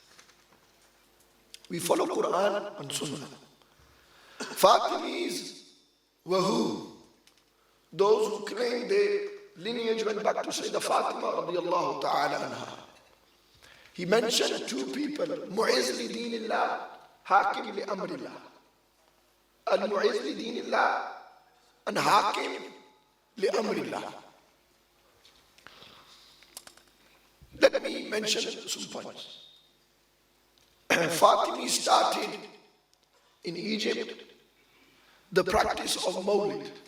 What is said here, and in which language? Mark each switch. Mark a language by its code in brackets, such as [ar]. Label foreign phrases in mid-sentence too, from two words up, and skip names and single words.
[en] We follow Quran and Sunnah. Fatimis were who? Those who claim their lineage went back to Sayyidah Fatima [ar] رضي الله تعالى عنها. [en] He mentioned two people, Mu'izz li dinillah, Hakim li amrillah. Al-Mu'izz li dinillah and Hakim li amrillah. Let me mention some points. Fatimi started in Egypt the practice of Mawlid.